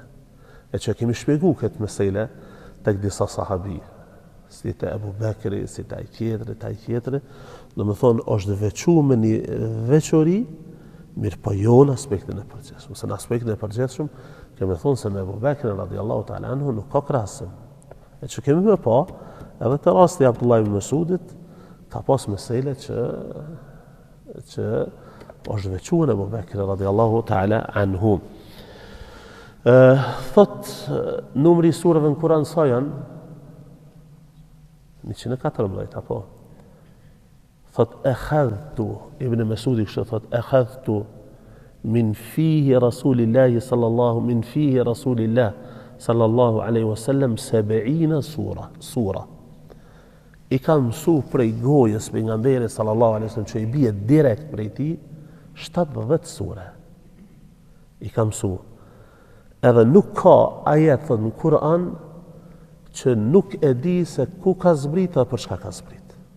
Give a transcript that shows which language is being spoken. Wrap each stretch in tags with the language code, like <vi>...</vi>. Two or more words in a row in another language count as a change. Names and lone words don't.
<sq>E që kemi shpjegu këtë mesele tek disa sahabi, si të Abu Bekri, si të ai tjetri, do më thonë është veçu me një veçori, mirë po jo në aspektin e përgjithshëm. Se në aspektin e përgjithshëm, kemi thonë se me Abu Bekri</sq> <ar>رضي الله تعالى عنه</ar> <sq>nuk ka krahasim. E që kemi me pa, edhe të rasti Abdullah ibn Mas'udit, ka pas mesele që është veçu në Abu Bekri</sq> <ar>رضي الله تعالى عنه.</ar> <sq>Thot numri i surave në Kur'an sa janë 114 apo.</sq> <ar>Thot أخذت ابن مسعود</ar> <sq>kështu thot</sq> <ar>أخذت من فيه رسول الله صلى الله عليه وسلم 70 sura.</ar> <sq>I kam mësu prej gojës pejgamberit</sq> <ar>صلى الله عليه وسلم</ar> <sq>që i bie direkt prej tij 70 sura. I kam mësu. Edhe nuk ka ajet thot në Kur'an që nuk e di se ku ka zbrit dhe për çka ka zbrit.</sq>